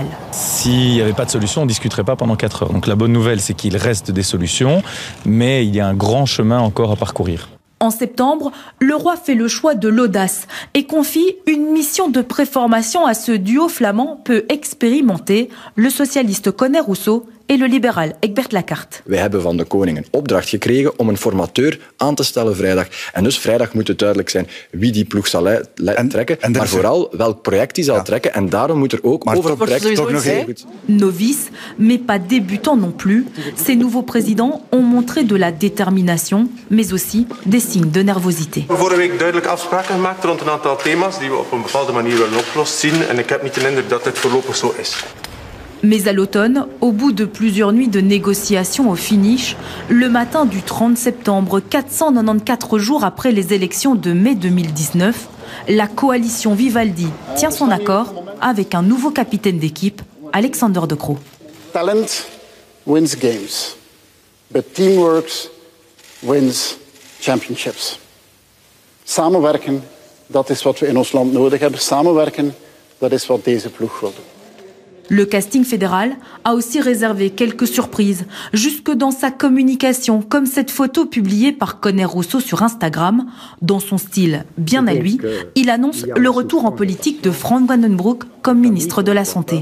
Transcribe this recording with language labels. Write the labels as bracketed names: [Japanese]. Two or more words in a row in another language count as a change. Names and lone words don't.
[French] S'il n'y avait pas de solution, on ne discuterait pas pendant 4 heures. Donc la bonne nouvelle, c'est qu'il reste des solutions, mais il y a un grand chemin encore à parcourir. En septembre, le roi fait le choix de l'audace et confie une mission de préformation à ce duo flamand peu expérimenté, le socialiste Conor Rousseau et le libéral Egbert Lacarte. [Dutch] Wij hebben van de koning een opdracht gekregen om een formateur aan te stellen vrijdag. En dus vrijdag moet het duidelijk zijn wie die ploeg zal trekken, maar vooral welk project hij zal trekken. En daarom moet er ook over het project toch nog heel goed. [French] Novice, mais pas débutant non plus, ces nouveaux présidents ont montré de la détermination, mais aussi des signes de nervosité. [Dutch] Vorige week duidelijk afspraken gemaakt rond een aantal thema's die we op een bepaalde manier willen oplossen zien. En ik heb niet de indruk dat dit voorlopig zo is. [French] Mais à l'automne, au bout de plusieurs nuits de négociations au finish, le matin du 30 septembre, 494 jours après les élections de mai 2019, la coalition Vivaldi tient son accord avec un nouveau capitaine d'équipe, Alexander De Croo. [English] Talent wins games, but teamwork wins championships. [Dutch] Samenwerken, dat is wat we in ons land nodig hebben. Samenwerken, dat is wat deze ploeg wil doen. [French] Le casting fédéral a aussi réservé quelques surprises, jusque dans sa communication, comme cette photo publiée par Conor Rousseau sur Instagram. Dans son style bien à lui, il annonce le retour en politique de Frank Van den Broek comme ministre de la Santé.